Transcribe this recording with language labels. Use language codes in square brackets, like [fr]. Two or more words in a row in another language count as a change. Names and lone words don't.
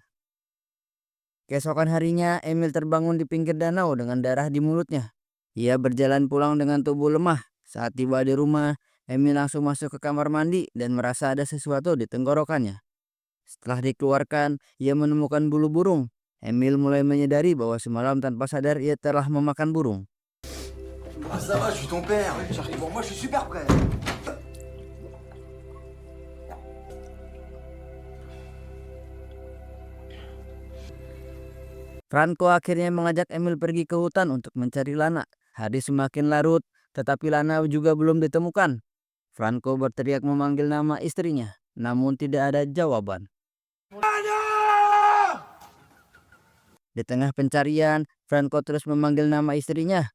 [id] Keesokan harinya, Emil terbangun di pinggir danau dengan darah di mulutnya. Ia berjalan pulang dengan tubuh lemah. Saat tiba di rumah, Emil langsung masuk ke kamar mandi dan merasa ada sesuatu di tenggorokannya. Setelah dikeluarkan, ia menemukan bulu burung. Emil mulai menyadari bahwa semalam tanpa sadar ia telah memakan burung. [fr] Ah, ça va, je suis ton père. Bon, moi, je suis super prêt. [id] Franco akhirnya mengajak Emil pergi ke hutan untuk mencari Lana. Hari semakin larut, tetapi Lana juga belum ditemukan. Franco berteriak memanggil nama istrinya, namun tidak ada jawaban. Di tengah pencarian, Franco terus memanggil nama istrinya.